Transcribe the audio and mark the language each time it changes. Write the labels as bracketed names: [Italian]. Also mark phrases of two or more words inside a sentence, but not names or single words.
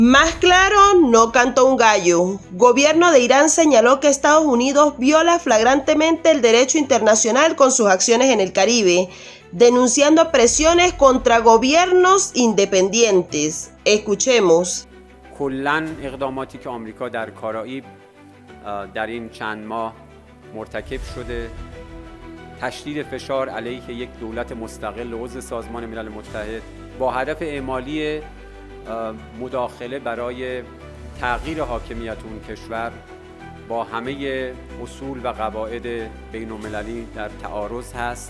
[Spanish] Más claro, no cantó un gallo. Gobierno de Irán señaló que Estados Unidos viola flagrantemente el derecho internacional con sus acciones en el Caribe, denunciando presiones contra gobiernos independientes. Escuchemos. [Persian] کلاً اقداماتی که آمریکا در کارائیب در این چند ماه مرتکب شده، تشدید فشار علیه یک دولت مستقل عضو سازمان ملل متحد با هدف اعمالی مداخله برای تغییر حاکمیت اون کشور با همه اصول و قواعد بین المللی در تعارض هست.